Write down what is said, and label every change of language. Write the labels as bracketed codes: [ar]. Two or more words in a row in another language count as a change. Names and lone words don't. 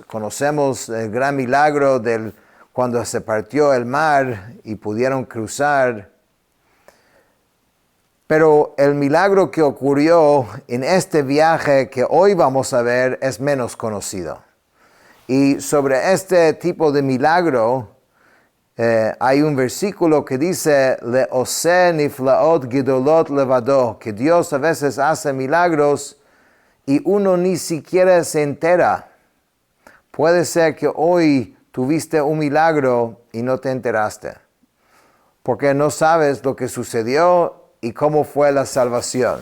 [es] Conocemos el gran milagro cuando se partió el mar y pudieron cruzar. Pero el milagro que ocurrió en este viaje que hoy vamos a ver es menos conocido. Y sobre este tipo de milagro, hay un versículo que dice, [he] לעושה נפלאות גדולות לבדו, [es] que Dios a veces hace milagros y uno ni siquiera se entera. Puede ser que hoy tuviste un milagro y no te enteraste, porque no sabes lo que sucedió y cómo fue la salvación.